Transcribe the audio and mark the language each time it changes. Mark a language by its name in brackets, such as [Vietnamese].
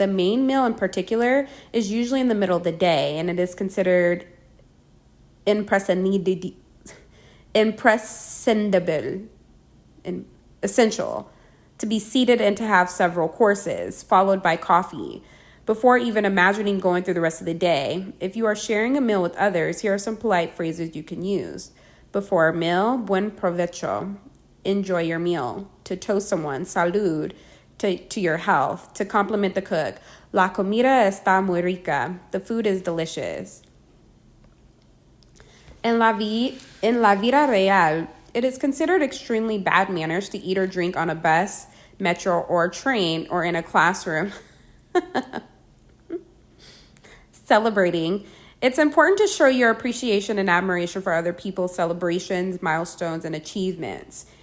[English] The main meal in particular is usually in the middle of the day, and it is considered imprescindible, essential, to be seated and to have several courses, followed by coffee, before even imagining going through the rest of the day. If you are sharing a meal with others, here are some polite phrases you can use. Before a meal, [Spanish] buen provecho. [English] Enjoy your meal. To toast someone, salud, to your health. To compliment the cook, [Spanish] la comida está muy rica. [English] The food is delicious. [Spanish] En la vida real, [English] it is considered extremely bad manners to eat or drink on a bus, metro, or train, or in a classroom. Celebrating. It's important to show your appreciation and admiration for other people's celebrations, milestones, and achievements.